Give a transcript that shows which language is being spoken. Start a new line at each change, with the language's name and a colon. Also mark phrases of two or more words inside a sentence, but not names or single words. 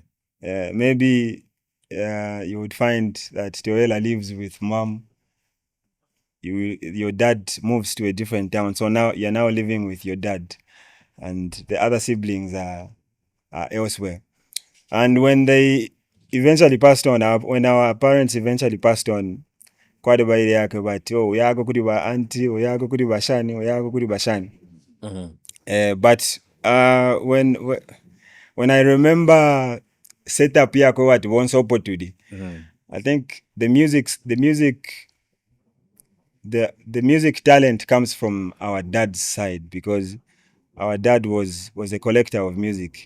English: Maybe you would find that Toela lives with mom. Your dad moves to a different town. So now you're now living with your dad. And the other siblings are elsewhere. And when they eventually passed on, when our parents eventually passed on,
Bemba: kwade baile yake bati uyako kuri ba auntie, uyako kuri ba shani, uyako kuri ba shani.
English: But when I remember setup yako what once opportunity, I think the music talent comes from our dad's side, because our dad was a collector of music.